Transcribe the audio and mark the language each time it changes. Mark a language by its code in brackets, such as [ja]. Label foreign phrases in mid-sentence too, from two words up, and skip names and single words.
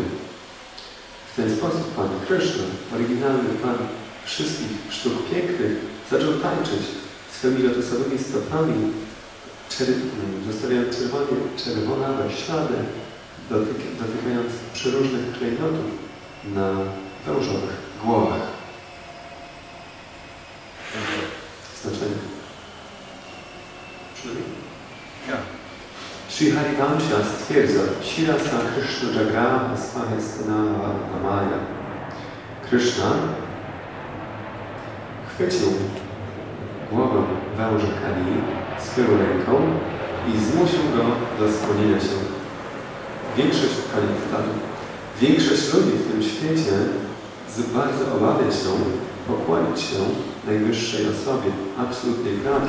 [pl] W ten sposób Pan Krishna, oryginalny Pan wszystkich sztuk pięknych, zaczął tańczyć swymi lotosowymi stopami, zostawiając czerwonawe ślady, dotykając przeróżnych klejnotów na wężowych głowach. Znaczenie. Sri Harivansha stwierdza, [sa] शिरसा कृष्ण जग्राह स्वहस्तन नमय. [pl] Krishna chwycił głowę węża Kalii swoją ręką i zmusił go do skłonienia się. Większość ludzi w tym świecie bardzo obawia się pokłonić się najwyższej osobie, absolutnej prawdzie.